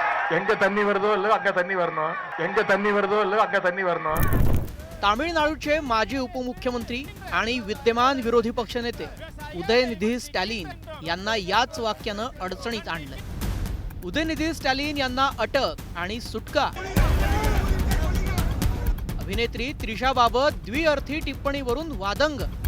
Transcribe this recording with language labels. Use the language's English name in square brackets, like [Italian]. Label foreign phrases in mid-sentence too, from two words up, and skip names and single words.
[Tamil] எங்க தண்ணி வருதோ இல்ல அங்க தண்ணி வரணும் எங்க தண்ணி வருதோ இல்ல அங்க தண்ணி வரணும். [Marathi] तामिळनाडूचे माजी उपमुख्यमंत्री आणि विद्यमान विरोधी पक्षनेते उदयनिधी स्टॅलिन यांना याच वाक्यानं अडचणीत आणलंय. उदयनिधी स्टॅलिन यांना अटक आणि सुटका. अभिनेत्री त्रिशाबाबत द्विअर्थी टिप्पणीवरून वादंग.